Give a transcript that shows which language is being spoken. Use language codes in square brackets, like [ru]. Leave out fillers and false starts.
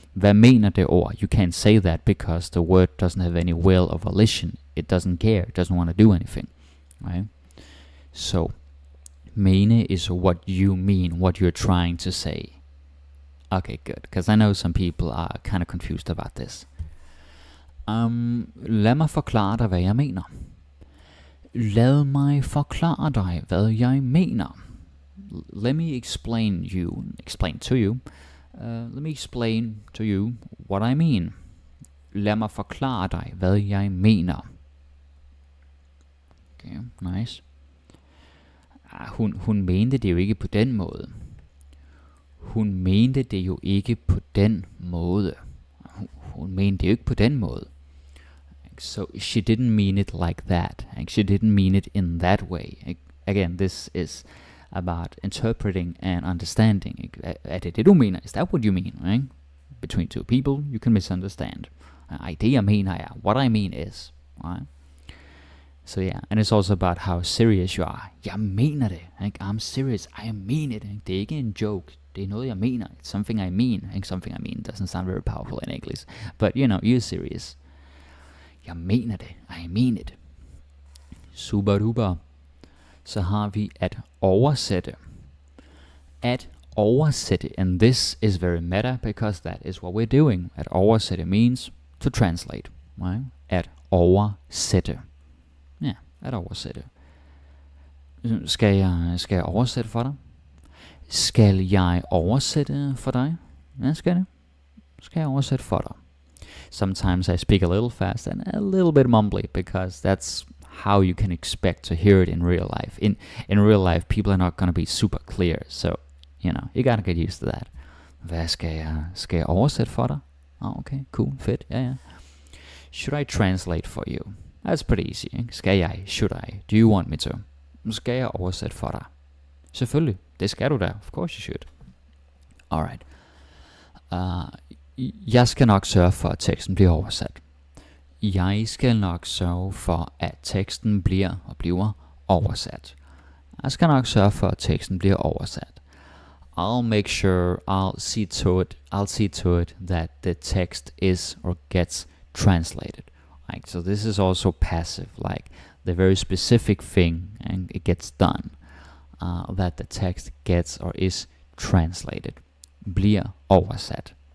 [da] Hvad mener det ord? [en] You can't say that because the word doesn't have any will or volition. It doesn't care. It doesn't want to do anything. Right? So, mene is what you mean, what you're trying to say. Okay, good. Because I know some people are kind of confused about this. [da] Lad mig forklare dig, hvad jeg mener. Lad mig forklare dig, hvad jeg mener. [en] Let me explain to you. Let me explain to you what I mean. [da] Lad mig forklare dig, hvad jeg mener. [en] Okay, nice. [da] Hun mente det jo ikke på den måde. Hun mente det jo ikke på den måde. Hun mente det jo ikke på den måde. [en] So she didn't mean it like that. She didn't mean it in that way. Again, this is about interpreting and understanding. [da] Er det du mener? [en] Is that what you mean? Right? Between two people, you can misunderstand. [da] Det jeg mener er, [en] what I mean is. Right? So yeah, and it's also about how serious you are. [da] Jeg mener det. [en] I'm serious. I mean it. [da] Det er ikke en joke. Det er noget jeg mener. [en] It's something I mean. Something I mean doesn't sound very powerful in English. But you know, you're serious. [da] Jeg mener det. [en] I mean it. Super duper. [da] Så har vi at oversætte. At oversætte. [en] And this is very meta because that is what we're doing. At oversætte means to translate. Right? [da] At oversætte. Ja, at oversætte. Skal jeg oversætte for dig? Skal jeg oversætte for dig? Ja, skal jeg oversætte for dig? [en] Sometimes I speak a little fast and a little bit mumbly because that's how you can expect to hear it in real life. In real life, people are not going to be super clear, so you know, you gotta get used to that. [da] Hvad skal jeg oversætte for dig? [en] Okay, cool, [da] fedt, ja. [en] Should I translate for you? That's pretty easy. [da] Skal jeg? [en] Should I? Do you want me to? [da] Skal jeg oversætte for dig? Selvfølgelig, det skal du da. [en] Of course you should. Alright. [da] Jeg skal nok sørge for, at teksten bliver oversat. Jeg skal nok sørge for, at teksten bliver oversat. Jeg skal nok sørge for, at teksten bliver oversat. [en] I'll see to it that the text is or gets translated. Like, so this is also passive, like the very specific thing, and it gets done. That the text gets or is translated. [da] Bliver oversat.